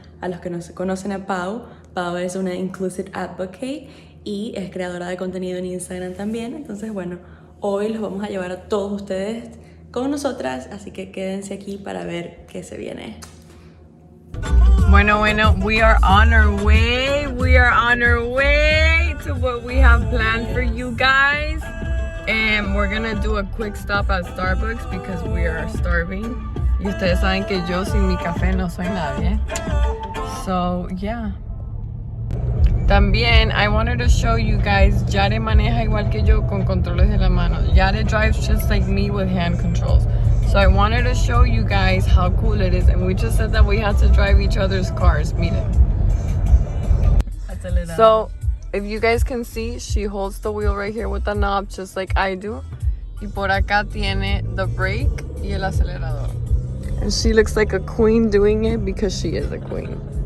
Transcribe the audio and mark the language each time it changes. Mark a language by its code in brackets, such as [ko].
[es] A los que no se conocen a Pau, Pau es una Inclusive Advocate y es creadora de contenido en Instagram también. Entonces bueno, hoy los vamos a llevar a todos ustedes con nosotras, así que quédense aquí para ver qué se viene. Bueno, [en] we are on our way. We are on our way to what we have planned for you guys. And we're gonna do a quick stop at Starbucks because we are starving. [es] Y ustedes saben que yo sin mi café no soy nadie. [en] So, yeah. [es] También, [en] I wanted to show you guys, [es] Yare maneja igual que yo con controles de la mano. [en] Yare drives just like me with hand controls. So I wanted to show you guys how cool it is. And we just said that we had to drive each other's cars. [es] Miren. [en] So, if you guys can see, she holds the wheel right here with the knob just like I do. [es] Y por acá tiene [en] the brake [es] y el acelerador. [en] And she looks like a queen doing it because she is a queen.